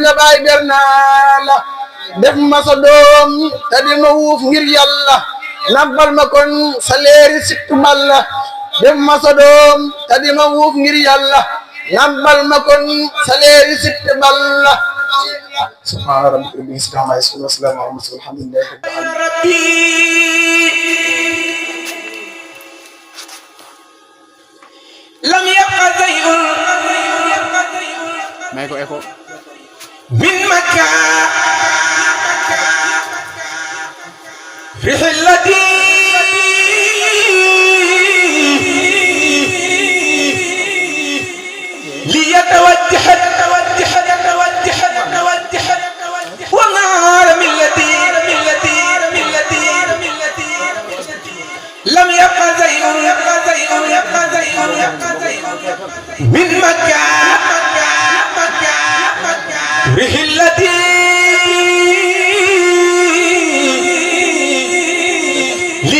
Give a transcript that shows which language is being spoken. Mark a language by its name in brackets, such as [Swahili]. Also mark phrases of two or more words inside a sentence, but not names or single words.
[Wolof] la baay ber naa la def ma sa doom te di ma wuuf ngir yàlla nabbal ma kon sa leeri sittu balla def ma sa doom te di ma wuuf ngir yàlla nabbal ma kon sa leeri sittu balla [Arabic] سبحان ربك رب العزة عما يصفون وسلام على المرسلين والحمد لله رب العالمين لم يبق شيء [Wolof] may ko eko min Makka [Arabic] رحلتي ليتوجه ونار ملتي لم يبق شيء من مكة رحلتي